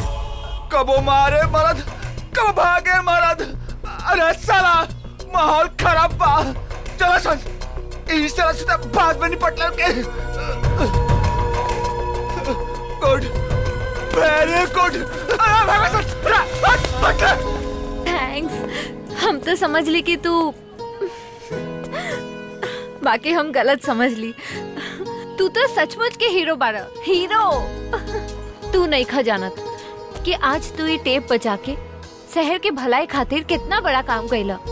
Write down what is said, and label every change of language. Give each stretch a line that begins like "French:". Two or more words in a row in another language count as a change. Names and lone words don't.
Bhojpuri: कबो मारे मरद, कब भागे मरद। अरे साला माहौल खराब बा, चला सन इस तरह से बाद में निपट लगे।
English: good very good.
Bhojpuri: थैंक्स। हम तो समझ ली कि तू, बाकी हम गलत समझ ली। तू तो सचमुच के हीरो बारा, हीरो। तू नहीं खा जानत कि आज तू ये टेप बजा के शहर के भलाई खातिर कितना बड़ा काम कैला।